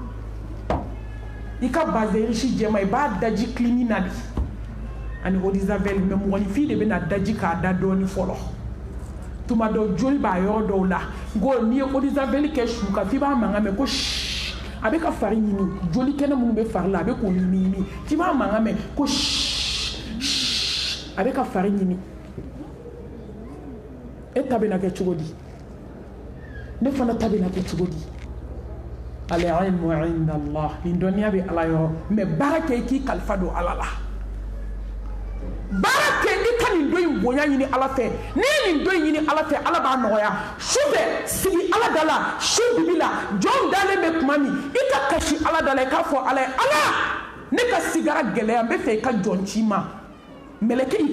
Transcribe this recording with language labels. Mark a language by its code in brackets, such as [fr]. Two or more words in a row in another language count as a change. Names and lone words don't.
[bm] i ka base riche jɛma i b'a daji clinique na de ani [fr] eau de javel [bm] mɛ mɔgɔninfin de bɛ na daji k'a da dɔɔni fɔlɔ tuma dɔ joli b'a yɔrɔ dɔw la ngo n'i ye [fr] eau de javel [bm] kɛ su kan f'i b'a mankan mɛn ko shh a bɛ ka fari ɲimi joli kɛnɛ minnu bɛ fari la a bɛ k'o ɲimi f'i b'a mankan mɛn ko shh shh a bɛ ka fari ɲimi e ta bɛna kɛ cogo di ne fana ta bɛna kɛ cogo di [ar] العلم عند الله [bm] nin dɔnniya bɛ ala yɔrɔ mɛ baara kɛ i k'i kalifa don ala la baara kɛ i ka nin dɔ in bonya ɲini ala fɛ n'i ye nin dɔ in ɲini ala fɛ ala b'a nɔgɔya sufɛ sigi ala da la su bibi la jɔn dalen bɛ tuma min i ka kasi ala da la i k'a fɔ ala ye ala ne ka sigara gɛlɛya n bɛ fɛ i ka jɔn ci ma mɛlɛkɛ y'i